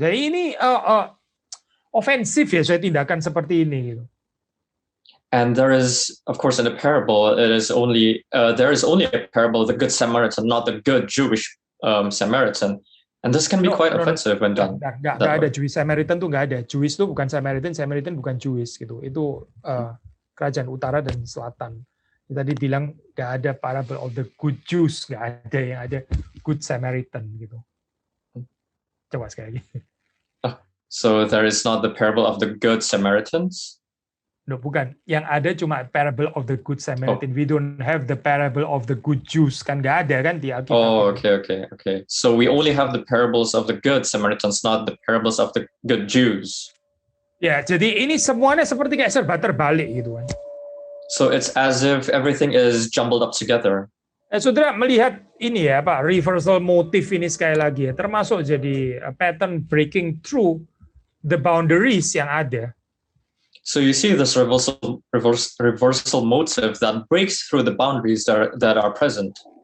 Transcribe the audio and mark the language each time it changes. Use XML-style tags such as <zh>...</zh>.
<id>Jadi ini ofensif ya, soalnya tindakan seperti ini gitu.</id> <en>And there is, of course, in the parable, there is only a parable of the good Samaritan, not the good Jewish Samaritan. And this can be quite offensive when done.</en> <id>Nggak ada Jewish Samaritan tuh nggak ada. Jewish tuh bukan Samaritan, Samaritan bukan Jewish gitu. Itu kerajaan utara dan selatan. Tadi bilang nggak ada</id> <en>parable of the good Jews,</en> <id>nggak ada, yang ada good Samaritan gitu. Coba sekali lagi.</id> <en>So there is not the parable of the good Samaritans?</en> <id>No, bukan. Yang ada cuma</id> <en>parable of the good Samaritan. We don't have the parable of the good Jews.</en> <id>Kan nggak ada kan di Alkitab.</id> <en>Oh, okay. So we only have the parables of the good Samaritans, not the parables of the good Jews.</en> <id>Ya, jadi ini semuanya seperti kayak serba terbalik gitu kan.</id> <en>So it's as if everything is jumbled up together.</en> <id>Saudara melihat ini ya Pak, reversal motif ini sekali lagi ya, termasuk jadi</id> <en>pattern breaking through the boundaries</en> <id>yang ada.</id> <en>So you see this reversal motive that breaks through the boundaries that are present.</en>